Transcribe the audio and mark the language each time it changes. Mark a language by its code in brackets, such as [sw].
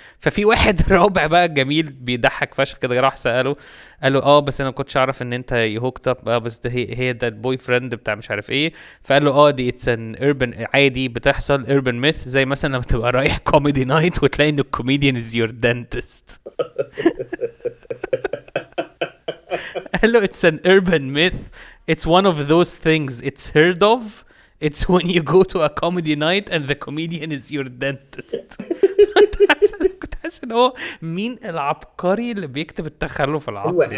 [ar] ففي واحد رابع بقى جميل بيضحك فشخ كده راح سأله قال له بس انا ما كنتش اعرف ان انت هوكت اب بس ده هي ده البوي فريند بتاع مش عارف ايه. فقال له [en] دي it's an urban [ar] عادي بتحصل [en] urban myth [ar] زي مثلا لما تبقى رايح [en] comedy night [ar] وتلاقي ان الكوميديان [en] Is your dentist. [ar] قال له [en] it's an urban myth. It's one of those things it's heard of. It's when you go to a comedy night and the comedian is your dentist. [ar] كنت حاسس ان هو مين العبقري اللي بيكتب التخلف العقلي.